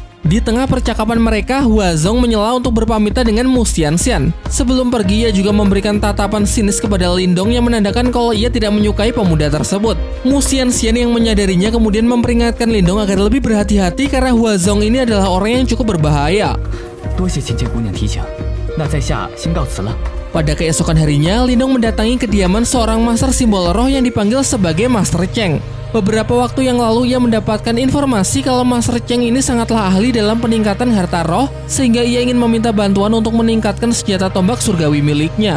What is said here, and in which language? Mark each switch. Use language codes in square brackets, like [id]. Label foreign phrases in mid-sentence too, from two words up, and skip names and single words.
[id] Di tengah percakapan mereka, Huazong menyela untuk berpamitan dengan Mu Xianxian. Sebelum pergi, ia juga memberikan tatapan sinis kepada Lindong yang menandakan kalau ia tidak menyukai pemuda tersebut. Mu Xianxian yang menyadarinya kemudian memperingatkan Lindong agar lebih berhati-hati karena Huazong ini adalah orang yang cukup berbahaya. [zh] 多谢芊芊姑娘提醒，那在下先告辞了。 [id] Pada keesokan harinya, Lindong mendatangi kediaman seorang master simbol roh yang dipanggil sebagai Master Cheng. Beberapa waktu yang lalu ia mendapatkan informasi kalau Master Cheng ini sangatlah ahli dalam peningkatan harta roh sehingga ia ingin meminta bantuan untuk meningkatkan senjata tombak surgawi miliknya.